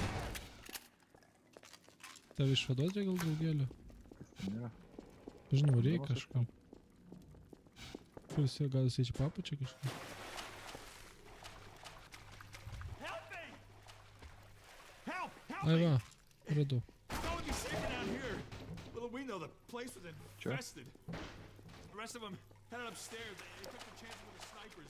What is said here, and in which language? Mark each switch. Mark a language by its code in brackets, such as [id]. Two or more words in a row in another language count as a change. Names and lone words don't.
[lt] Tave išvaduot reikia gal draugėlio? Kas ten yra? Žinau, reikia kažką. Kur jis yra? Gal jisai čia papučia kažką? [en] Help me! Help! Help [lt] Ai [en] me! [lt] va, radau. [en] No one be safer down here. Little we know the place was infested. The rest of them headed upstairs. They took the chances with the snipers.